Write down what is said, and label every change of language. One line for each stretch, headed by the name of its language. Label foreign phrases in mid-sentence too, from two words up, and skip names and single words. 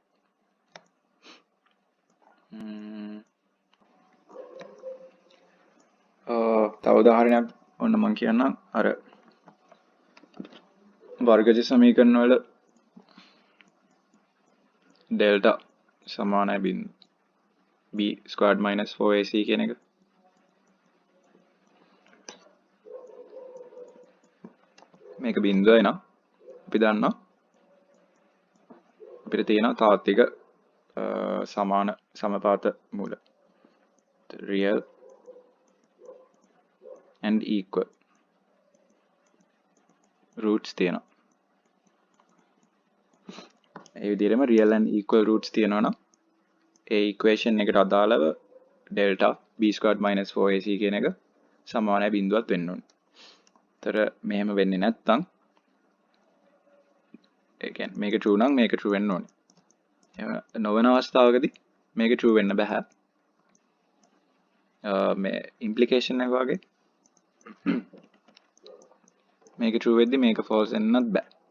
Sinhala: තව උදාහරණයක් ඔන්න මම කියන්නම් අර වර්ගජ සමීකරණ වල ඩෙල්ටා සමානයි
English: b squared minus 4ac
Sinhala: කියන එක. මේක බිඳුවයි නම් අපි දන්නවා අපිට තියෙන තාත්වික සමාන සමපාත මූල
English: real and equal roots
Sinhala: තියෙනවා. ඒ විදිහටම
English: real and equal roots
Sinhala: තියෙනවා නම් ඒ equation එකට අදාළව
English: delta b squared minus 4ac
Sinhala: කියන එක සමානයි බිඳුවක් වෙන්න ඕනේ. ඒතර මෙහෙම වෙන්නේ නැත්නම් ඒ කියන්නේ මේක true නම් මේක true වෙන්න ඕනේ. එහෙම නොවන අවස්ථාවකදී මේක true වෙන්න බෑ. මේ implication එක වගේ මේක true වෙද්දි මේක false වෙන්නත් බෑ.